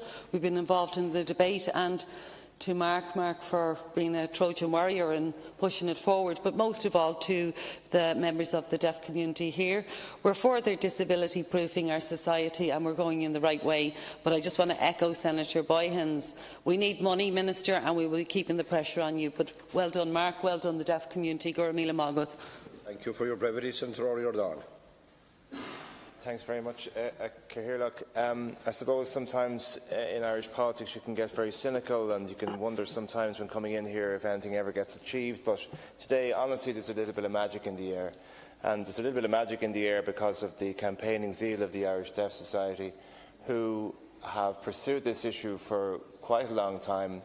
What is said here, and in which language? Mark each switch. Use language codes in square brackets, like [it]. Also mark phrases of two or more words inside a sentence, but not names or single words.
[en] We've been involved in the debate, and to Mark for being a Trojan warrior and pushing it forward, but most of all to the members of the deaf community here. We're further disability proofing our society and we're going in the right way, but I just want to echo Senator Boyhan's. We need money, Minister, and we will be keeping the pressure on you. But well done, Mark, well done the deaf community. [ga] Gura míle mágat. [en] Thank you for your brevity, Senator Éireann. Thanks very much, Cahirlock. I suppose sometimes in Irish politics you can get very cynical and you can wonder sometimes when coming in here if anything ever gets achieved, but today honestly there's a little bit of magic in the air, and there's a little bit of magic in the air because of the campaigning zeal of the Irish Deaf Society, who have pursued this issue for quite a long time.